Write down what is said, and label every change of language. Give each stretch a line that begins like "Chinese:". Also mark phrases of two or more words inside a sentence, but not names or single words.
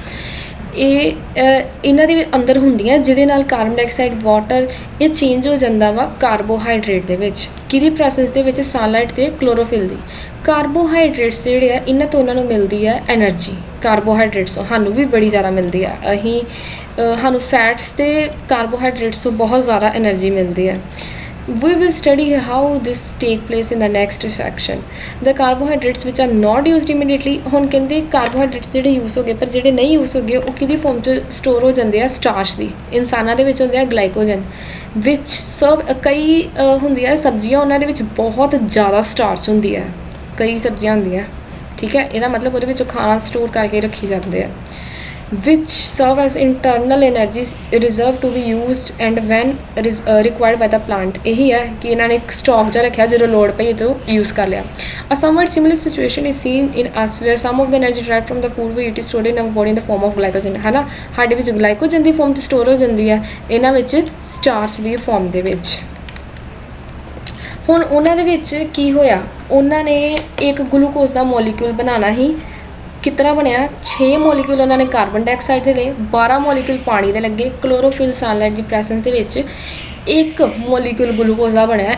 Punjabi: ਇਹ ਇਹਨਾਂ ਦੇ ਅੰਦਰ ਹੁੰਦੀਆਂ ਜਿਹਦੇ ਨਾਲ
English: carbon dioxide,
Punjabi: ਵਾਟਰ ਇਹ ਚੇਂਜ ਹੋ ਜਾਂਦਾ ਵਾ ਕਾਰਬੋਹਾਈਡਰੇਟ ਦੇ ਵਿੱਚ। ਕਿਹਦੀ ਪ੍ਰੈਸੈਂਸ ਦੇ ਵਿੱਚ? ਸਨਲਾਈਟ ਅਤੇ ਕਲੋਰੋਫਿਲ ਦੀ। ਕਾਰਬੋਹਾਈਡਰੇਟਸ ਜਿਹੜੇ ਆ ਇਹਨਾਂ ਤੋਂ ਉਹਨਾਂ ਨੂੰ ਮਿਲਦੀ ਹੈ ਐਨਰਜੀ। ਕਾਰਬੋਹਾਈਡਰੇਟਸ ਤੋਂ ਸਾਨੂੰ ਵੀ ਬੜੀ ਜ਼ਿਆਦਾ ਮਿਲਦੀ ਆ। ਸਾਨੂੰ ਫੈਟਸ ਅਤੇ ਕਾਰਬੋਹਾਈਡਰੇਟਸ ਤੋਂ ਬਹੁਤ ਜ਼ਿਆਦਾ ਐਨਰਜੀ ਮਿਲਦੀ ਹੈ।
English: We will study how this take place in the next section. The carbohydrates which are not used immediately,
Punjabi: ਹੁਣ ਕਹਿੰਦੇ ਕਾਰਬੋਹਾਈਡਰੇਟਸ ਜਿਹੜੇ ਯੂਜ਼ ਹੋ ਗਏ ਪਰ ਜਿਹੜੇ ਨਹੀਂ ਯੂਜ਼ ਹੋ ਗਏ ਉਹ ਕਿਹਦੀ ਫੋਰਮ 'ਚ ਸਟੋਰ ਹੋ ਜਾਂਦੇ ਆ? ਸਟਾਰਚ ਦੀ। ਇਨਸਾਨਾਂ ਦੇ ਵਿੱਚ ਹੁੰਦੇ ਆ ਗਲਾਈਕੋਜਨ, ਵਿੱਚ ਸਭ ਕਈ ਹੁੰਦੀਆਂ ਸਬਜ਼ੀਆਂ ਉਹਨਾਂ ਦੇ ਵਿੱਚ ਬਹੁਤ ਜ਼ਿਆਦਾ ਸਟਾਰਚ ਹੁੰਦੀ ਹੈ। ਕਈ ਸਬਜ਼ੀਆਂ ਹੁੰਦੀਆਂ, ਠੀਕ ਹੈ, ਇਹਦਾ ਮਤਲਬ ਉਹਦੇ ਵਿੱਚੋਂ ਖਾਣਾ ਸਟੋਰ ਕਰਕੇ ਰੱਖੀ ਜਾਂਦੇ ਆ।
English: which serve as internal energy reserve to be used and when required by the plant।
Punjabi: ਇਹੀ ਹੈ ਕਿ ਇਹਨਾਂ ਨੇ ਸਟਾਕ ਜਿਹਾ ਰੱਖਿਆ, ਜਦੋਂ ਲੋੜ ਪਈ ਤਾਂ ਯੂਜ਼ ਕਰ ਲਿਆ।
English: A somewhat similar situation is seen in us where some of the energy derived from the food we eat is stored in our body in the form of glycogen,
Punjabi: ਹੈ ਨਾ। ਸਾਡੇ ਵਿੱਚ ਗਲਾਈਕੋਜਨ ਦੀ ਫੋਰਮ 'ਚ ਸਟੋਰ ਹੋ ਜਾਂਦੀ ਹੈ, ਇਹਨਾਂ ਵਿੱਚ ਸਟਾਰਚ ਦੀ ਫੋਰਮ ਦੇ ਵਿੱਚ। ਹੁਣ ਉਹਨਾਂ ਦੇ ਵਿੱਚ ਕੀ ਹੋਇਆ? ਉਹਨਾਂ ਨੇ ਇੱਕ ਗਲੂਕੋਜ਼ ਦਾ ਮੋਲੀਕਿਊਲ ਬਣਾਉਣਾ ਹੀ। ਕਿਸ ਤਰ੍ਹਾਂ ਬਣਿਆ? 6 ਮੋਲੀਕਿਊਲ ਉਹਨਾਂ ਨੇ
English: carbon dioxide
Punjabi: ਦੇ ਲਏ, 12 ਮੋਲੀਕਿਊਲ ਪਾਣੀ ਦੇ ਲੱਗੇ,
English: chlorophyll sunlight
Punjabi: ਦੀ ਪ੍ਰੈਸੈਂਸ ਦੇ ਵਿੱਚ ਇੱਕ ਮੋਲੀਕਿਊਲ ਗਲੂਕੋਜ਼ ਦਾ ਬਣਿਆ।